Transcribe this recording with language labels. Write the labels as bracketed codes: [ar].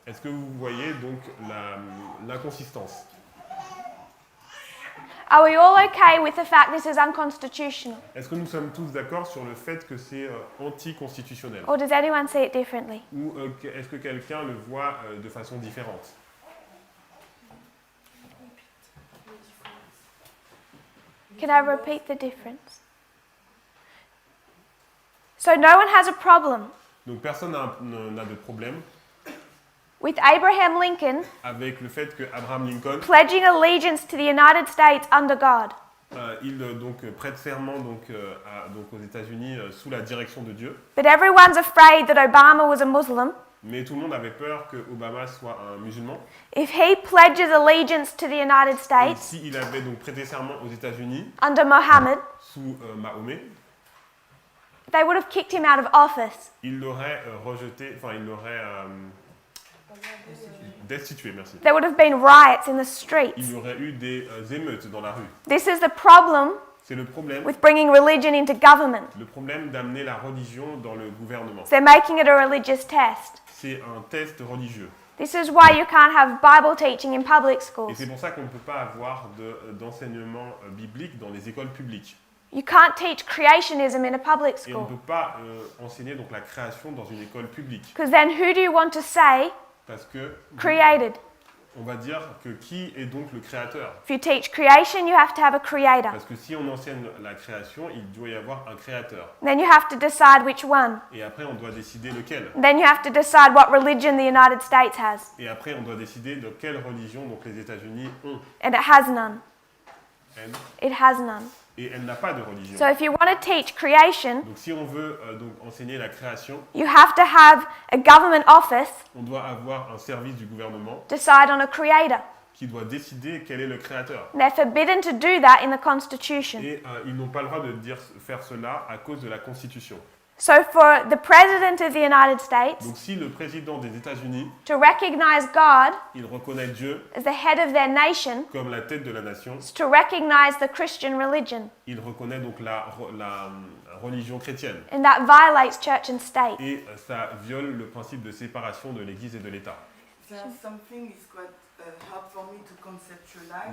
[fr] Est-ce que vous voyez donc l'inconsistance? [en] Are we all okay with the fact this is unconstitutional? [fr] Est-ce que nous sommes tous d'accord sur le fait que c'est anticonstitutionnel? [en] Or does anyone see it differently? [fr] Ou est-ce que quelqu'un le voit de façon différente? [en] Can I repeat the difference? So no one has a problem [fr] Donc personne n'a de problème [en] with Abraham Lincoln [fr] avec le fait que Abraham Lincoln [en] pledging allegiance to the United States under God. [fr] il donc prête serment donc aux États-Unis sous la direction de Dieu. [en] But everyone's afraid that Obama was a Muslim. [fr] Mais tout le monde avait peur que Obama soit un musulman. [en] If he pledges allegiance to the United [fr] Et [en] States [fr] s'il avait donc prêté serment aux États-Unis [en] under Mohammed, [fr] sous Mahomet, [en] they would have kicked him out of office. [fr] il l'aurait rejeté, enfin il l'aurait destitué, merci. [en] There would have been riots in the [fr] Il [en] streets. [fr] y aurait eu des émeutes dans la rue. [en] This is the problem [fr] C'est le problème [en] with bringing religion into government. [fr] d'amener la religion dans le gouvernement. [en] They're making it a religious test. [fr] C'est un test religieux. [en] This is why you can't have Bible teaching in public [fr] Et [en] schools. [fr] c'est pour ça qu'on ne peut pas avoir d'enseignement biblique dans les écoles publiques. [en] You can't teach creationism in a public [fr] Et on ne [en] school. [fr] peut pas enseigner donc la création dans une école publique. [en] Because then who do you want to say [fr] Parce que [en] created? [fr] on va dire que qui est donc le créateur? [en] If you teach creation, you have to have a creator. [fr] Parce que si on enseigne la création, il doit y avoir un créateur. [en] Then you have to decide which one. [fr] Et après, on doit décider lequel. [en] Then you have to decide what religion the United States has. [fr] Et après, on doit décider de quelle religion donc les États-Unis ont. [en] And it has none. It has none. [fr] Et elle n'a pas de religion. [en] So if you want to teach creation, [fr] Donc si on veut donc enseigner la création, [en] you have to have a government office [fr] on doit avoir un service du gouvernement [en] decide on a creator. [fr] qui doit décider quel est le créateur. [en] They're forbidden to do that in the Constitution. [fr] Et ils n'ont pas le droit de faire cela à cause de la Constitution. [en] So for the President of the United States [fr] Donc si le président des États-Unis, [en] to recognize God [fr] il reconnaît Dieu [en] as the head of their nation [fr] comme la tête de la nation, [en] is to recognize the Christian religion. [fr] il reconnaît donc la religion chrétienne. [en] And that violates church and state. [fr] Et ça viole le principe de séparation de l'Église et de l'État. [en] There's something is quite hard for me to conceptualize.